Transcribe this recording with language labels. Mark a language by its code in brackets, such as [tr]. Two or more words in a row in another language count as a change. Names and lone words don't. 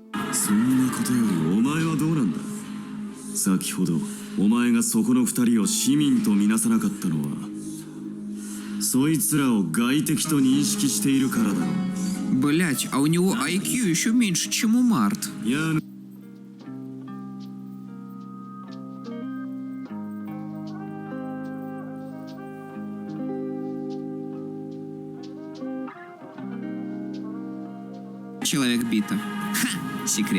[ja] そんなことよりお前はどうなんだ。先ほどお前がそこの二人を市民とみなさなかったのはそいつらを外敵と認識しているからだろう。 [ru] Блять, а у него IQ еще меньше, чем у Март. Человек бита. Ха! Секрет.